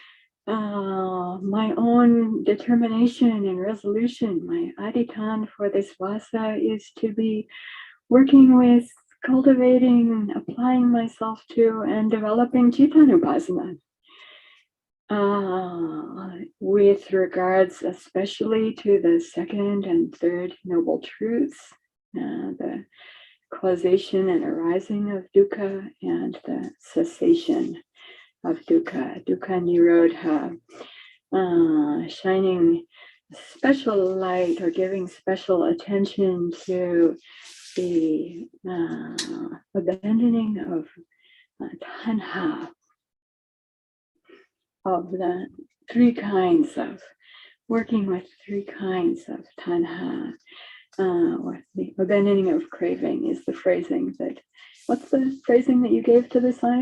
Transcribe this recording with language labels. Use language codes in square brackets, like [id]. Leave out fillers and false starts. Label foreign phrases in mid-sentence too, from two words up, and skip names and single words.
[en] My own determination and resolution, my adhitan for this vasa is to be working with, cultivating, applying myself to, and developing Chittanupasana. With regards especially to the second and third noble truths, the causation and arising of dukkha and the cessation of dukkha, [pi] dukkha nirodha, [en] shining special light or giving special attention to the abandoning of tanha, of the three kinds of working with three kinds of tanha, or the abandoning of craving is the phrasing that, what's the phrasing that you gave to the sign?